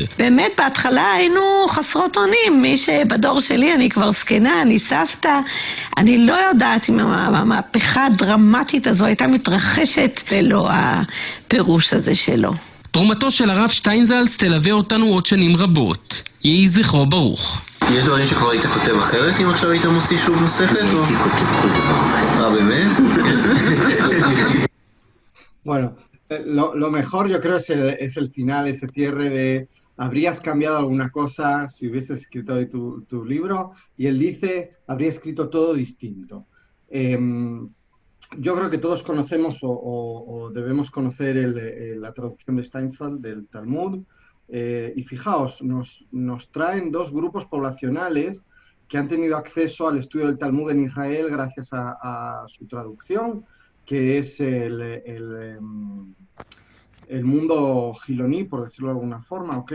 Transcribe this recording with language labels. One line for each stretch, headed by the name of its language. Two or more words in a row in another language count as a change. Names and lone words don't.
Hebrew: באמת בהתחלה היינו חסרות אונים, מי שבדור שלי, אני כבר זקנה, אני סבתא, אני לא יודעת אם המהפכה הדרמטית הזו הייתה מתרחשת ללא הפירוש הזה שלו. תרומתו של הרב שטיינזלץ תלווה אותנו עוד שנים רבות. יהי זכרו ברוך. יש דברים שכבר היית כותב אחרת, אם עכשיו היית מוציא שוב נוספת? הייתי כותב כל דבר. באמת?
Spanish: Bueno, lo mejor yo creo es el final, ese cierre de habrías cambiado alguna cosa si hubieses escrito hoy tu libro, y él dice, habría escrito todo distinto. Yo creo que todos conocemos o debemos conocer la traducción de Steinsaltz del Talmud, y fijaos, nos traen dos grupos poblacionales que han tenido acceso al estudio del Talmud en Israel gracias a su traducción, que es el mundo giloní, por decirlo de alguna forma, ¿okay?